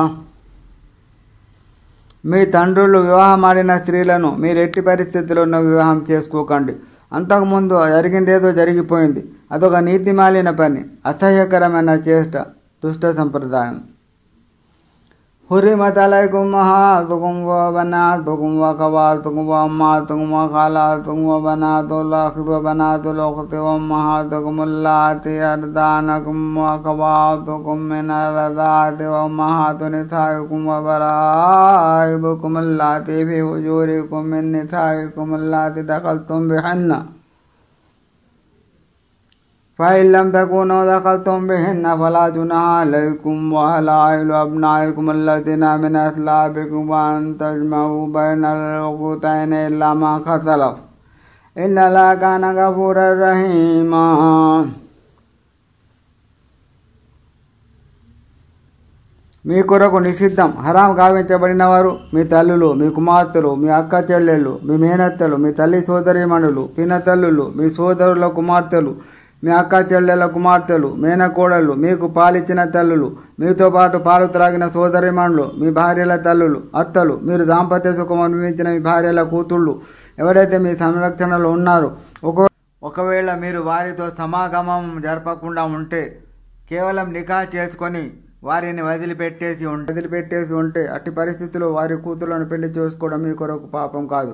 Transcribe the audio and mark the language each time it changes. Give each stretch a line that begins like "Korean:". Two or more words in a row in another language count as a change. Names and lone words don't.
Telugu: మీ తండ్రులు వివాహమాడిన స్త్రీలను మీరు ఎట్టి పరిస్థితుల్లోనూ వివాహం చేసుకోకండి. అంతకుముందు జరిగిందేదో జరిగిపోయింది. అదొక నీతిమాలిన పని, అసహ్యకరమైన చేష్ట, దుష్ట సంప్రదాయం.
Arabic: حرمت عليكم أمهاتكم وبناتكم وأخواتكم وأمهاتكم وخالاتكم وبنات الأخ وبنات الأخت وأمهاتكم اللاتي أرضعنكم وأخواتكم من الرضاعة وأمهات نسائكم وبرائبكم اللاتي في حجوركم من نسائكم اللاتي دخلتم بهن فإن لم تكونوا دخلتم بهن فلا جناح عليكم وحلائل أبنائكم الذين من أصلابكم وأن تجمعوا بين الأختين إلا ما قد سلف إن الله كان غفورا رحيما.
Telugu: మీ కొరకు నిషిద్ధం హరాం గావించబడిన వారు మీ తల్లులు, మీ కుమార్తెలు, మీ అక్క చెల్లెళ్ళు, మీ మేనత్తలు, మీ తల్లి సోదరీమణులు, పినతల్లులు, మీ సోదరుల కుమార్తెలు, మీ అక్క చెల్లెల కుమార్తెలు, మేనకోడళ్ళు, మీకు పాలిచ్చిన తల్లులు, మీతో పాటు పాలు త్రాగిన సోదరిమణులు, మీ భార్యల తల్లులు, అత్తలు, మీరు దాంపత్య సుఖం అనుభవించిన మీ భార్యల కూతుళ్ళు ఎవరైతే మీ సంరక్షణలో ఉన్నారో ఒకవేళ మీరు వారితో సమాగమం జరపకుండా ఉంటే కేవలం నికా చేసుకొని వారిని వదిలిపెట్టేసి ఉంటే అట్టి పరిస్థితుల్లో వారి కూతుళ్లను పెళ్లి చేసుకోవడం మీ కొరకు పాపం కాదు.